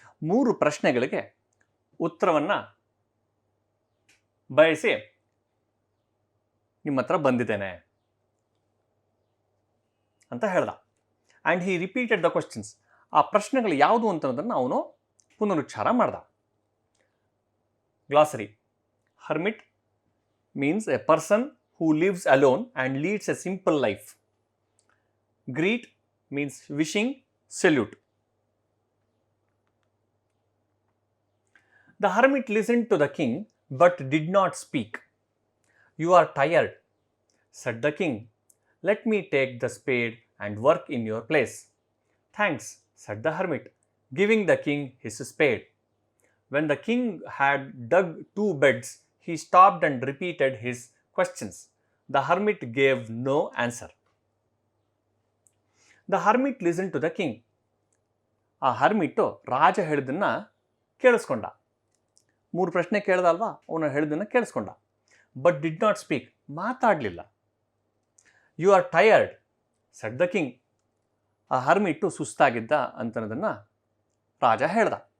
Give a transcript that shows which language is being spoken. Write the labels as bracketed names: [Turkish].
[Kannada] 3 ಪ್ರಶ್ನೆಗಳಿಗೆ ಉತ್ತರವನ್ನು ಬಯಸಿ ನಿಮ್ಮ ಹತ್ರ ಬಂದಿದ್ದೇನೆ ಅಂತ ಹೇಳ್ದ. [English] and he repeated the questions, [Kannada] ಆ ಪ್ರಶ್ನೆಗಳು ಯಾವುದು ಅಂತನ್ನೋದನ್ನು ಅವನು ಪುನರುಚ್ಚಾರ ಮಾಡ್ದ. [English] Glossary: hermit means a person who lives alone and leads a simple life. Greet means wishing, salute. The hermit listened to the king but did not speak. You are tired, said the king. Let me take the spade and work in your place. Thanks, said the hermit, giving the king his spade. When the king had dug 2 beds, he stopped and repeated his questions. The hermit gave no answer. The hermit listened to the king. [Kannada] ಆ ಹರ್ಮಿಟ್ಟು ರಾಜ ಹೇಳಿದ್ದನ್ನು ಕೇಳಿಸ್ಕೊಂಡ. 3 ಪ್ರಶ್ನೆ ಕೇಳ್ದಲ್ವಾ, ಅವನು ಹೇಳಿದ್ದನ್ನು ಕೇಳಿಸ್ಕೊಂಡ. [English] but did not speak, [Kannada] ಮಾತಾಡಲಿಲ್ಲ. [English] You are tired, said the king. [Kannada] ಆ ಹರ್ಮಿಟ್ಟು ಸುಸ್ತಾಗಿದ್ದ ಅಂತನ್ನೋದನ್ನು ರಾಜ ಹೇಳ್ದ.